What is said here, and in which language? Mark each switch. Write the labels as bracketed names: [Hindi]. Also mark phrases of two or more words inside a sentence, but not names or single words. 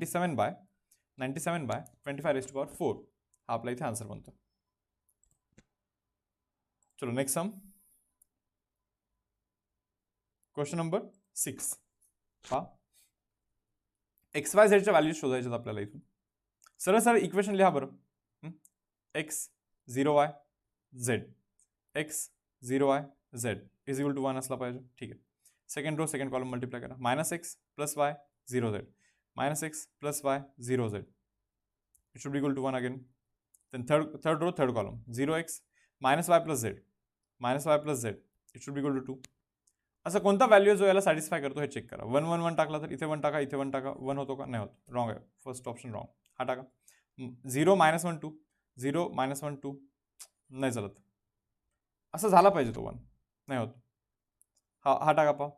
[Marathi] 97/25⁻4 हा आपला इथे आन्सर बनतो. [English] चलो next sum. question number 6. [Marathi] हा XYZच्या व्हॅल्यूज शोधायच्यात आपल्याला इथून. सरळ इक्वेशन लिहा बरं. x 0y z x 0y z [English] is equal to [Marathi] 1 असला पाहिजे. ठीक आहे. [English] second row second column multiply करा. -x + y 0z -x + y 0z it should be equal to 1 again. then third row third column 0x -y + z -y + z it should be equal to 2. [Marathi] असं कोणता व्हॅल्यू जो याला सॅटिस्फाय करतो हे चेक करा. 1 1 1 टाकला तर इथे 1 टाका, इथे 1 टाका. 1 होतो का? नाही होत, रॉंग आहे. [English] first option wrong. [Marathi] हा टाका. 0 -1 2 0 -1 2 नाही चालत. असं झाला पाहिजे तो 1, नाही होत. हा टाका पहा.